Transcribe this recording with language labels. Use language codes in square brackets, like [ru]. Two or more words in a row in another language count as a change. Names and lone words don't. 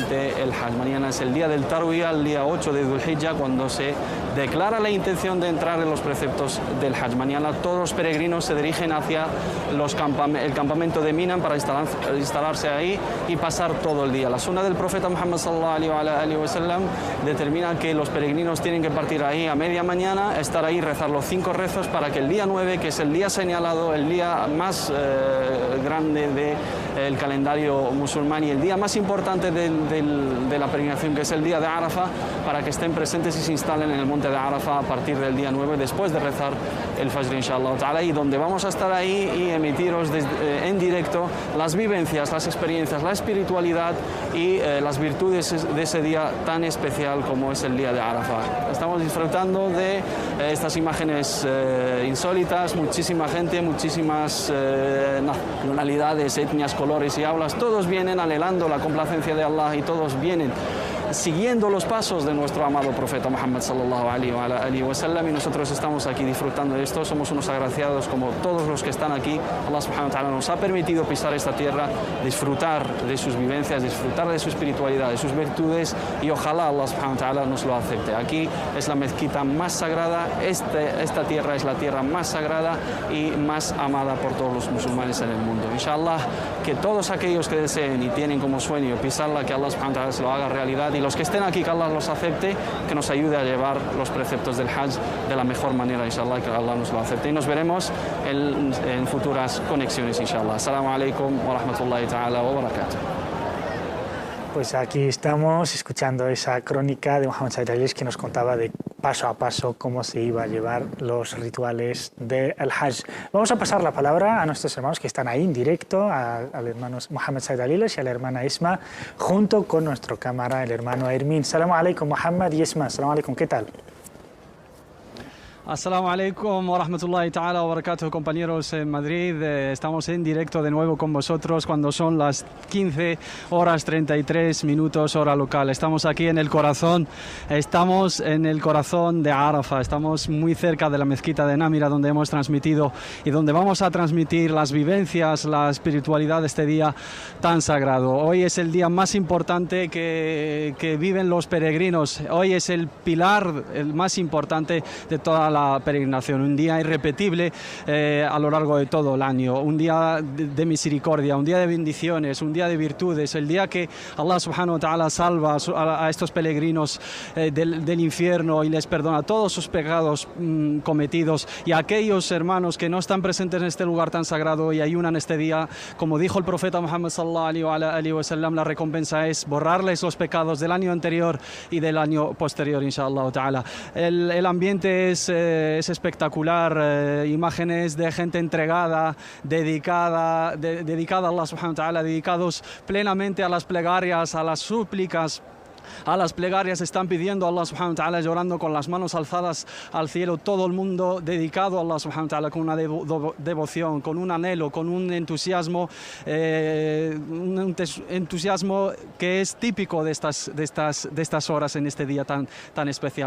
[es] Mañana es el día del Tarwiyah, el día 8 de Dhul Hijjah, cuando se declara la intención de entrar en los preceptos del Hajj. Mañana todos los peregrinos se dirigen hacia el campamento de Mina para instalarse ahí y pasar todo el día. La sunna del profeta Muhammad [ar] صلى الله عليه وسلم [es] determina que los peregrinos tienen que partir ahí a media mañana, estar ahí, rezar los 5 rezos para que el día 9, que es el día señalado, el día más grande del calendario musulmán y el día más importante de la peregrinación, que es el día de Arafah, para que estén presentes y se instalen en el monte de Arafah a partir del día 9, después de rezar el Fajr, [ar] إن شاء الله تعالى, [es] y donde vamos a estar ahí y emitiros en directo las vivencias, las experiencias, la espiritualidad y las virtudes de ese día tan especial como es el día de Arafah. Estamos disfrutando de estas imágenes insólitas, muchísima gente, muchísimas nacionalidades, etnias, colores y hablas, todos vienen anhelando la complacencia de Allah y todos vienen siguiendo los pasos de nuestro amado profeta Muhammad [ar] صلى الله عليه وسلم, [es] y nosotros estamos aquí disfrutando de esto. Somos unos agraciados como todos los que están aquí. [ar] الله سبحانه وتعالى [es] nos ha permitido pisar esta tierra, disfrutar de sus vivencias, disfrutar de su espiritualidad, de sus virtudes, y ojalá [ar] الله سبحانه وتعالى [es] nos lo acepte. Aquí es la mezquita más sagrada, esta tierra es la tierra más sagrada y más amada por todos los musulmanes en el mundo. Inshallah, que todos aquellos que deseen y tienen como sueño pisarla, que [ar] الله سبحانه وتعالى [es] se lo haga realidad, y los que estén aquí, que Allah los acepte, que nos ayude a llevar los preceptos del Hajj de la mejor manera, inshallah, que Allah nos lo acepte. Y nos veremos en futuras conexiones, inshallah. [ar] السلام عليكم ورحمة الله تعالى وبركاته. [es] Pues aquí estamos escuchando esa crónica de Mohammed Said Ali, que nos contaba de paso a paso cómo se iba a llevar los rituales del Hajj. Vamos a pasar la palabra a nuestros hermanos que están ahí en directo, al hermano Mohammed Said Ali y a la hermana Isma, junto con nuestro cámara, el hermano Hermin. [ar] سلام عليكم, [es] Mohammed y Isma. [ar] سلام عليكم, [es] ¿qué tal? [ar] السلام عليكم ورحمة الله تعالى وبركاته, [es] compañeros en Madrid. Estamos en directo de nuevo con vosotros cuando son las 15 horas 33 minutos hora local. Estamos aquí en el corazón, estamos en el corazón de Arafah, estamos muy cerca de la mezquita de Námira, donde hemos transmitido y donde vamos a transmitir las vivencias, la espiritualidad de este día tan sagrado. Hoy es el día más importante que viven los peregrinos. Hoy es el pilar, el más importante de toda la peregrinación, un día irrepetible a lo largo de todo el año, un día de misericordia, un día de bendiciones, un día de virtudes, el día que [ar] الله سبحانه وتعالى [es] salva a estos peregrinos del infierno y les perdona todos sus pecados cometidos, y a aquellos hermanos que no están presentes en este lugar tan sagrado y ayunan este día, como dijo el profeta Muhammad [ar] صلى الله عليه وسلم, [es] la recompensa es borrarles los pecados del año anterior y del año posterior, [ar] إن شاء الله تعالى. [es] El ambiente es espectacular, imágenes de gente entregada, dedicada a [ar] الله سبحانه وتعالى, [es] dedicados plenamente a las plegarias, a las súplicas. A las plegarias están pidiendo a [ar] الله سبحانه وتعالى, [es] llorando con las manos alzadas al cielo, todo el mundo dedicado a [ar] الله سبحانه وتعالى [es] con una devoción, con un anhelo, con un entusiasmo que es típico de estas horas en este día tan especial.